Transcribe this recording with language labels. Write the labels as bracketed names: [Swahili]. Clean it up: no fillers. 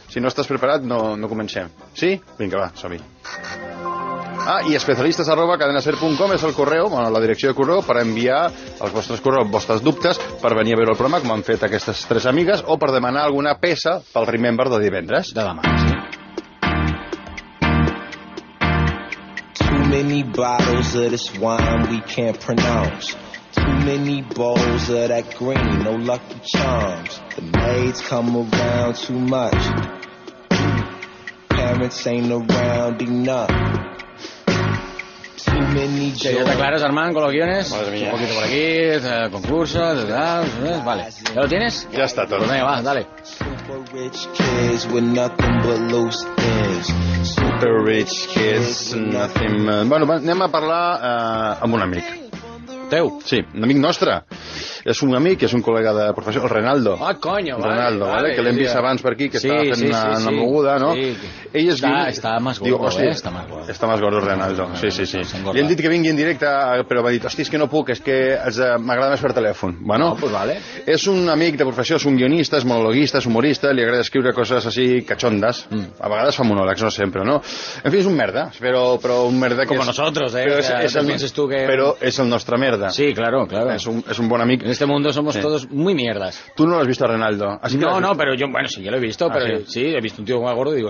[Catalan] Si no estàs preparat, no comencem. Sí? Vinga, va, som-hi. Ah, i especialistes@cadenaser.com és el correu, la direcció de correu, per enviar els vostres correus, els vostres dubtes, per venir a veure el programa, com han fet aquestes tres amigues, o per demanar alguna peça pel Remember de divendres. De demà. [English] Too many bottles of this wine we can't pronounce. Too many bowls of that green, no lucky charms. The maids come around too much. Parents ain't around enough. [Spanish] Sí, [Catalan] ja t'aclares, [Spanish] Armand, con los guiones. Un poquito por aquí, concurso, tal, vale. ¿Ya lo tienes? Ya está todo. Pues venga, va, dale. [English] Super rich kids, nothing but... [Catalan] Bueno, anem a parlar amb un amic. Teu? Sí, un amic nostre. És un amic, és un col·lega de professió, el Renaldo. [Spanish] Ah, coño, vale. [Catalan] Renaldo, vale, que l'hem vist abans per aquí, que estava fent una moguda, no? Sí. Ell és... Està més gordo, està més gordo. Està més gordo, Renaldo, sí. Li hem dit que vingui en directe, però va dir, hosti, és que no puc, és que m'agrada més per telèfon. [Spanish] Bueno, pues vale. [Catalan] És un amic de professió, és un guionista, és monologuista, és humorista, li agrada escriure coses així, cachondes. A vegades fa monòlegs, no sempre, no? En fi, és un merda, però un merda que... [Spanish] Como nosotros, Però [Catalan] és el nostre merda. [Spanish] Sí, claro. [Catalan] És un bon amic. [Spanish] En este mundo somos todos muy mierdas. Tú no lo has visto a Renaldo. Así que no, pero yo, bueno, sí, ya lo he visto, pero sí, he visto un tío muy gordo y digo,